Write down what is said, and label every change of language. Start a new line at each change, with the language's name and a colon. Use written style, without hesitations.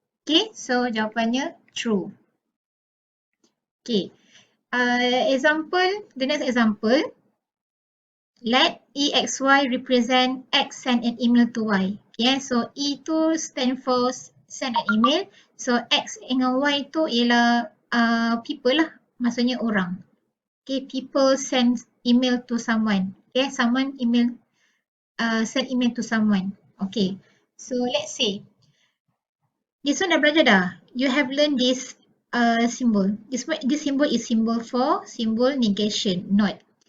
English: Okay, so jawapannya true. Okay, the next example, let EXY represent X send an email to Y. Okay, so E tu stand for send an email.
Malay: So X dengan Y tu ialah people lah, maksudnya orang.
English: Okay, people send email to someone. Okay, someone send email to someone. Okay, so let's say this one
Malay: dah belajar dah.
English: You have learned this symbol. This symbol is symbol for symbol negation, not.